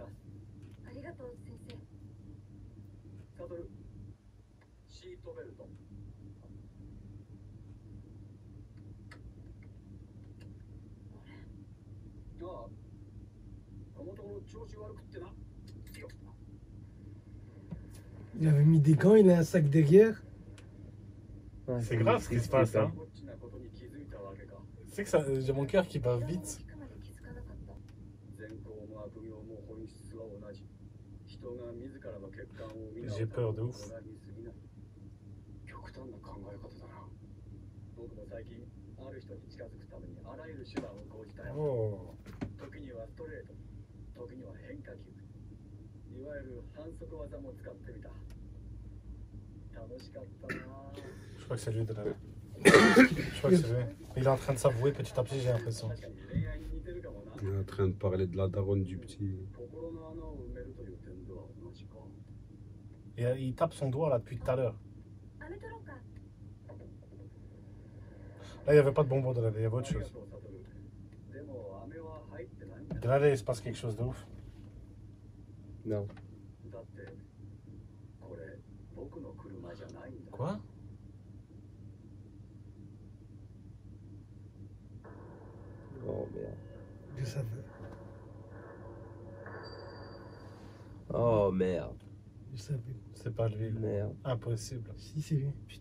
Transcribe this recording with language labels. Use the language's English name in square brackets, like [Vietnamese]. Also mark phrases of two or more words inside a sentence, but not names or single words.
[Japanese] ありがとう、先生。サトル、シートベルト。ああ、このところ調子悪くってな。 [French] Il avait mis des gants, il a un sac derrière. Ouais, C'est grave ce qui se passe, hein. [Japanese] こっちなことに気づいたわけか。 [French] C'est que ça, j'ai mon cœur qui bat vite. [Japanese] 善行も悪行も本質は同じ。人が自らの欠陥を見 [French] J'ai peur de ouf. [Japanese] 極端な考え方だな。僕も最近ある人に近づくためにあらゆる手段を講じたよ。 [French] Oh. [Japanese] 時にはストレート、時には変化球。いわゆる反則技も使ってみた。楽しかったな。 [French] Je crois que c'est lui de la. Je crois que c'est lui. Il est en train de s'avouer petit à petit, j'ai l'impression. [Japanese] 確かに恋愛に似てるかもな。 [French] On est en train de parler de la daronne du petit. [Japanese] 心の穴を埋めるという点では同じか。 [French] Et il tape son doigt là depuis tout à l'heure. [Japanese] アメトロッカー。 [French] Là, il n'y avait pas de bonbons de la il y avait autre chose. [Japanese] でも飴は入ってないんだ。 [French] De là, il se passe quelque chose de ouf. Non. [Japanese] だってこれ僕の車じゃないんだ。 [French] Quoi? Oh merde. Je savais. Oh merde. Je savais. C'est pas lui. Merde. Impossible. Si, c'est lui.